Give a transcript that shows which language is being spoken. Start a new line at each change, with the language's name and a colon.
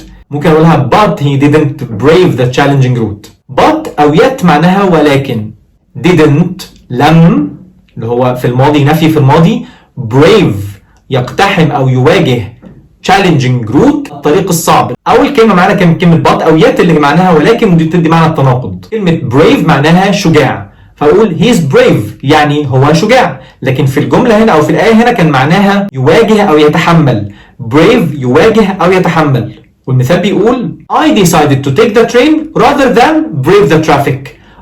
Arabic: ممكن أقولها
English: but he didn't brave the challenging route.
Arabic: but أو yet معناها ولكن. didn't لم اللي هو في الماضي نفي في الماضي. brave يقتحم أو يواجه
English: challenging route
Arabic: الطريق الصعب. أول كلمة معانا كانت كلمة but أو yet اللي معناها ولكن ودي بتدي معنى التناقض. كلمة brave معناها شجاع فأقول he is brave يعني هو شجاع. لكن في الجملة هنا أو في الآية هنا كان معناها يواجه أو يتحمل. brave يواجه أو يتحمل. والمثال بيقول
English: I decided to take the train rather than brave the traffic.